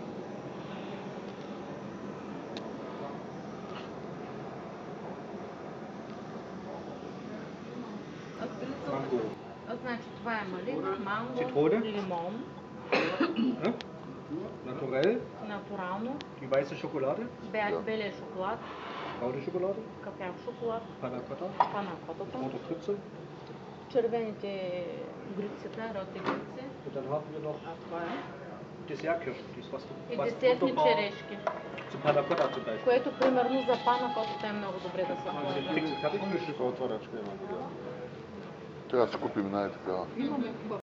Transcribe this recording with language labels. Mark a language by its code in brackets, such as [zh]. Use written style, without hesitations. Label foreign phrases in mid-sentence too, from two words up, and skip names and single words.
[bg] Значи това е малина, манго, [de] Цитрone. [bg] лимон, [de] Naturell. [bg] натурално, [de] Die weiße Schokolade. [bg] белия шоколад, [de] Braune Schokolade. [bg] кафяв шоколад, [de] Panna Cotta. [bg] панакотата, [de] Rote Grütze. [bg] червените грицета, [de] Rote Grütze, Und dann haben wir noch [bg] а това е, [de] Dessertkirschen. Dies, [bg] и [de] was [bg] десертни [de] wunderbar [bg] черешки, [de] zum Panna Cotta zum Beispiel. [bg] което примерно за панакотата е много добре да се [de] Haben wir den [bg] ползва. [de] Pixel fertig? [bg] Трябва да си купим най-такава.